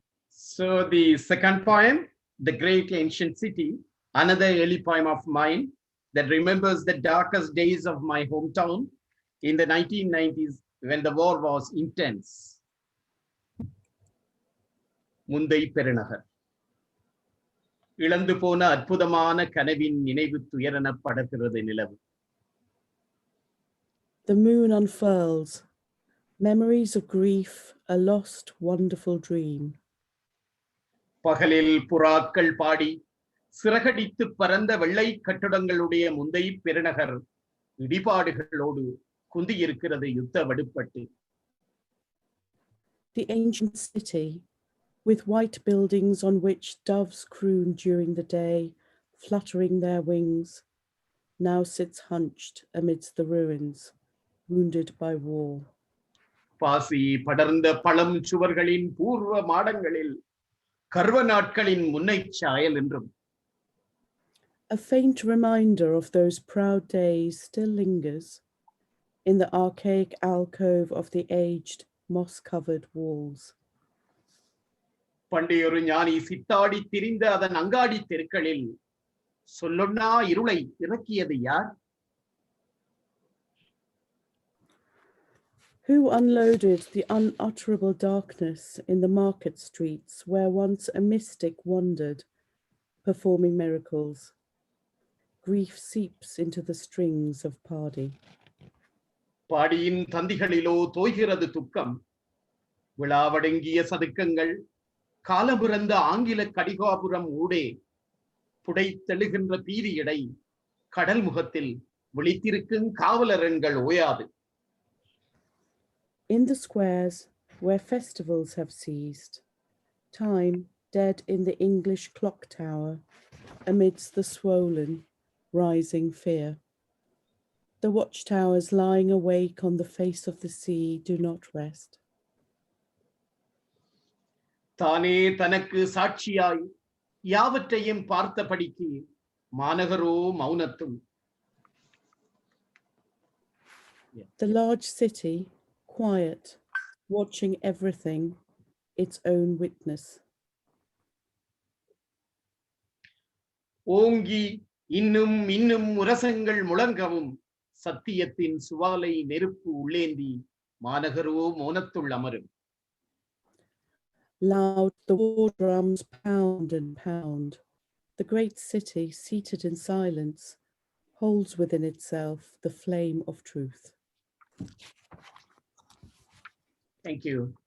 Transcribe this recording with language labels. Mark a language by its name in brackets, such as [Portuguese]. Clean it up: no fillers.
[English] So the second poem, The Great Ancient City, another early poem of mine that remembers the darkest days of my hometown in the 1990s when the war was intense. [Tamil] Mundai Perunagar. இழந்து போன அற்புதமான கனவின் நினைவு துயரென படர்கிறது நிலவு. [English] The moon unfurls, memories of grief, a lost, wonderful dream. [Tamil] பகலில் புறாக்கள் பாடி சிறகடித்து பறந்த வெள்ளை கட்டடங்களுடைய முந்தை பெருநகர் இடிபாடுகளோடு குந்தியிருக்கிறது யுத்த வடுப்பட்டு. [English] The ancient city, with white buildings on which doves croon during the day, fluttering their wings, now sits hunched amidst the ruins, wounded by war. [Tamil] பாசி படர்ந்த பழம் சுவர்களின் பூர்வ மாடங்களில் கர்வ நாட்களின் முன்னை சாயல் என்றும். [English] A faint reminder of those proud days still lingers in the archaic alcove of the aged, moss-covered walls. [Tamil] பண்டையொரு ஞானி சித்தாடி திரிந்த அதன் அங்காடி தெருக்களில் சொல்லொன்னா இருளை இறக்கியது யார்? [English] Who unloaded the unutterable darkness in the market streets where once a mystic wandered, performing miracles? Grief seeps into the strings of Padi. [Tamil] பாடியின் தந்திகளிலோ தோய்கிறது துக்கம். விழாவடங்கிய சதுக்கங்கள் காலபிறந்த ஆங்கில கடிகாபுரம் ஊடே புடைத்தெழுகின்ற பீரியடை கடல் முகத்தில் விழித்திருக்கும் காவலரங்கள் ஓயாது. [English] In the squares where festivals have ceased, time dead in the English clock tower amidst the swollen, rising fear. The watchtowers lying awake on the face of the sea do not rest. [Tamil] தானே தனக்கு சாட்சியாய் யாவற்றையும் பார்த்தபடிக்கு மாநகரோ மௌனத்தும். [English] The large city, quiet, watching everything, its own witness. [Tamil] ஓங்கி இன்னும் இன்னும் முரசங்கள் முழங்கவும் சத்தியத்தின் சுவாலை நெருப்பு உள்ளேந்தி மாநகரோ மோனத்துள் அமரும். [English] Loud the war drums pound and pound. The great city, seated in silence, holds within itself the flame of truth. Thank you.